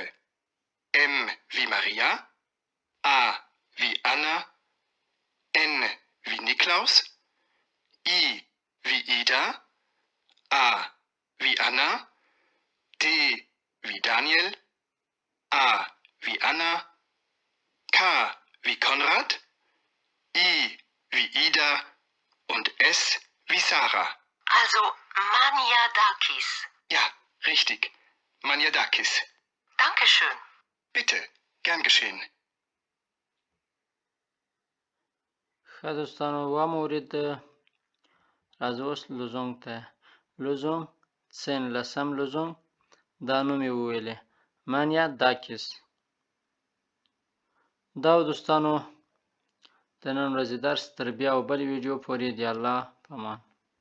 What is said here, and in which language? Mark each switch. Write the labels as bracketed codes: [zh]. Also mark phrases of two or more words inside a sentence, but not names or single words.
[de] M wie Maria, A wie Anna, N wie Niklaus, I wie Ida, A wie Anna, D wie Daniel, A wie Anna, K wie Konrad, I wie Ida und S wie Sarah. Also Maniadakis. Ja, richtig. Maniadakis. Dankeschön. Bitte, gern geschehen. [ps] ښه دوستانو ومورید راځو اوس لزونګ ته لزونګ سین لسم لزونګ دا نوم یې وویلې مانیاداکیس دا و دوستانو د نن ورځې درس تر بیا او بلې ویډیو پورې د الله په امان